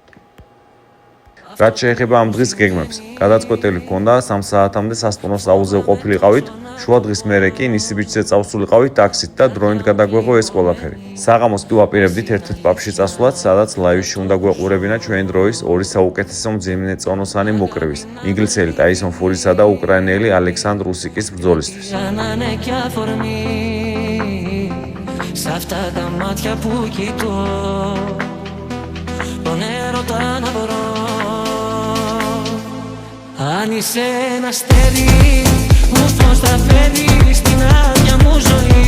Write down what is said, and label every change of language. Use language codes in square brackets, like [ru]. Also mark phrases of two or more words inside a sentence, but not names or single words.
[ka] რაც შეეხება ამ დღის გეგმებს, გადაწყვეტილი ჰქონდა 3 საათამდე სასტუმროს აუზზე ყოფილიყავით, შუა დღის მერე კი ნისი ბიჩზე წავსულიყავით ტაქსით და დროინით გადაგვეღო ეს ყველაფერი. საღამოს კი ვაპირებდით ერთ-ერთ პაბში წასვლაც, სადაც ლაივში უნდა გვეყურებინა ჩვენი დროის ორი საუკეთესო მძიმე წონოსანი მოკრივის, ინგლისელი ტაისონ ფურისა და უკრაინელი ალექსანდრ უსიკის ბრძოლისთვის. [el] Αν είσαι ένα αστέρι, μου φως θα φέρεις στην άδεια μου ζωή.